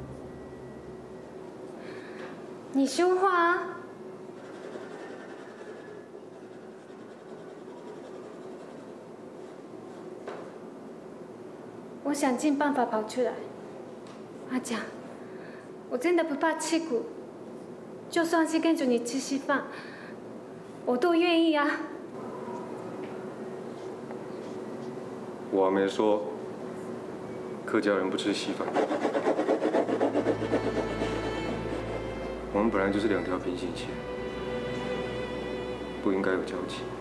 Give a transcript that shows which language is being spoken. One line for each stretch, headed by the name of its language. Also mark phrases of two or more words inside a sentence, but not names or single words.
Chinese: 你說話啊！我想盡辦法跑出來。阿強，我真的不怕吃苦，就算是跟着你吃稀飯， 我都愿意啊。我还没说，客家人不吃稀饭。我们本来就是两条平行线，不应该有交集。